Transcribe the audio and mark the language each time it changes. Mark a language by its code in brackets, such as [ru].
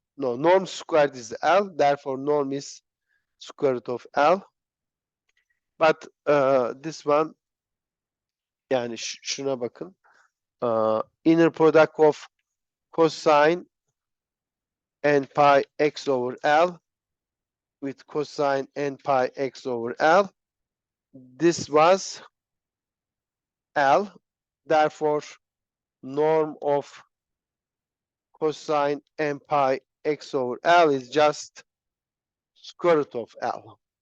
[en] No, norm squared is L. Therefore, norm is square root of L. But this one, [tr] yani şuna bakın. [en] Inner product of cosine n pi x over L with cosine n pi x over L. This was L. Therefore, norm of cosine n pi x over L is just square root of L.